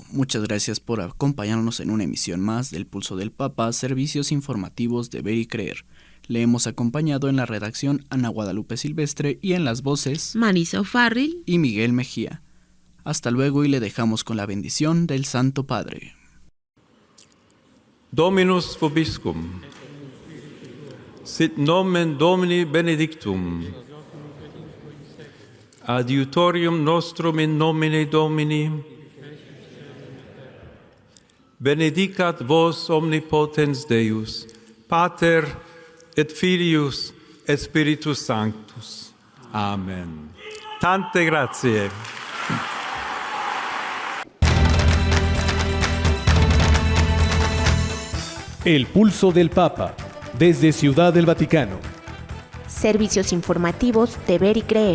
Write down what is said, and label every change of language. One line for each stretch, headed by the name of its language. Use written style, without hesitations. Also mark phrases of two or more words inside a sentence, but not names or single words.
Spanish: Muchas gracias por acompañarnos en una emisión más del Pulso del Papa, servicios informativos de Ver y Creer. Le hemos acompañado en la redacción Ana Guadalupe Silvestre y en las voces Marisa O'Farrill y Miguel Mejía. Hasta luego y le dejamos con la bendición del Santo Padre.
Latin: Dominus vobiscum. Sit nomen Domini benedictum. Adiutorium nostrum in nomine Domini. Benedicat vos omnipotens Deus, Pater et Filius et Spiritus Sanctus.
Italian: Amen. Tante grazie.
Spanish: El Pulso del Papa, desde Ciudad del Vaticano. Servicios informativos de Ver y Creer.